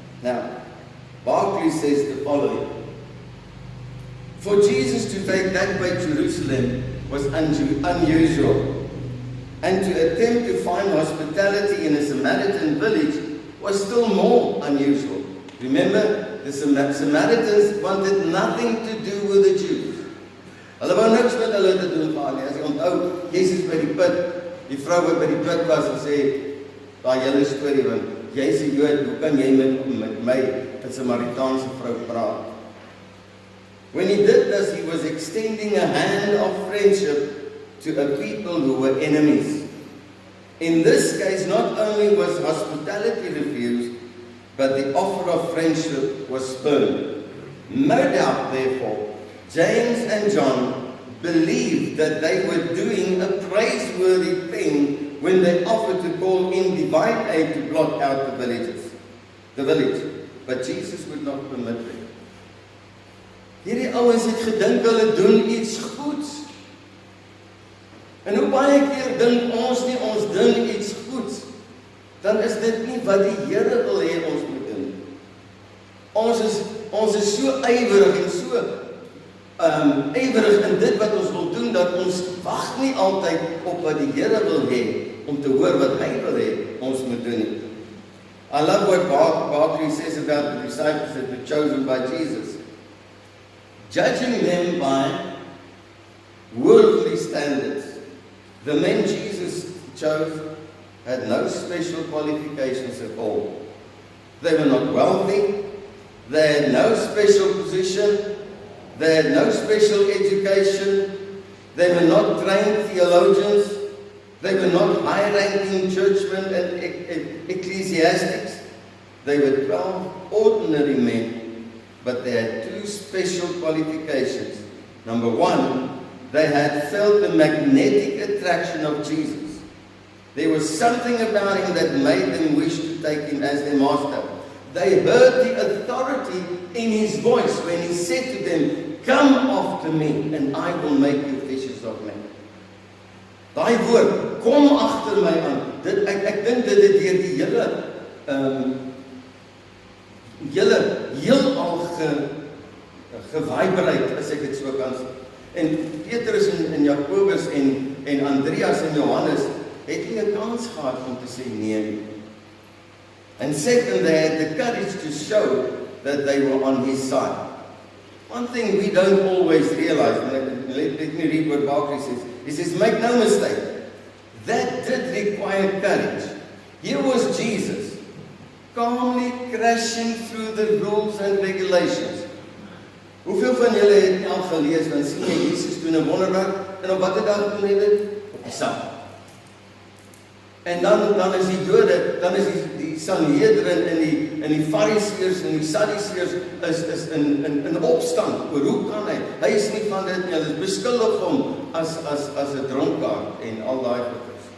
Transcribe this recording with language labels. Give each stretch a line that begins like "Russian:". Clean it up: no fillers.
English: Now, Barclay says the following. For Jesus to take that way to Jerusalem was unusual. And to attempt to find hospitality in a Samaritan village was still more unusual. Remember, the Samaritans wanted nothing to do with the Jews.
Afrikaans: Hulle wou niks met hulle te doen gehad nie. As jy onthou, Jesus by die put, die vrou wat by die put was en sê, daai hele storie, want jy is 'n Jood, hoe kan jy met my, 'n Samaritaanse vrou, praat?
English: When he did this, he was extending a hand of friendship to a people who were enemies. In this case, not only was hospitality refused, but the offer of friendship was spurned. No doubt, therefore, James and John believed that they were doing a praiseworthy thing when they offered to call in divine aid to blot out the village. But Jesus would not permit it.
Afrikaans: Hierdie ouens het gedink hulle doen iets goeds. En hoe baie keer dink ons nie ons doen iets goeds, dan is dit nie wat die Here wil hê ons moet doen. Ons is so ywerig en so ywerig in dit wat ons wil doen, dat ons wag nie altyd op wat die Here wil hê, om te hoor wat hy wil hê ons moet doen nie.
English: I love what Barclay says about the disciples that were chosen by Jesus. Judging them by worldly standards, the men Jesus chose had no special qualifications at all. They were not wealthy, they had no special position, they had no special education, they were not trained theologians, They were not high-ranking churchmen and ecclesiastics. They were 12 ordinary men, but they had two special qualifications. Number one, they had felt the magnetic attraction of Jesus. There was something about him that made them wish to take him as their master. They heard the authority in his voice when he said to them, "Come after me, and I will make you fishers of men."
Afrikaans: Daai woord, kom agter my aan. Ek dink dit het deur die hele heelal gewibreer, as ek dit so kan sê. En Petrus en Jakobus en Andreas en Johannes het nie 'n kans gehad om te sê nee nie.
English: And second, they had the courage to show that they were on his side. One thing we don't always realize, and let me read what Barclay says. He says, make no mistake, that did require courage. Here was Jesus, calmly crashing through the rules and regulations.
Afrikaans: Hoeveel van julle het al gelees, dan sien jy Jesus doen 'n wonderwerk, en op watter dag doen hy dit? Op die Sabbat. En dan is die Jode, dan is die Sanhedrin en die Fariseërs en die Sadduseërs is in opstand oor hoe kan hy? Hy is nie van dit nie, hulle beskuldig hom as 'n dronkaard en al daai goed.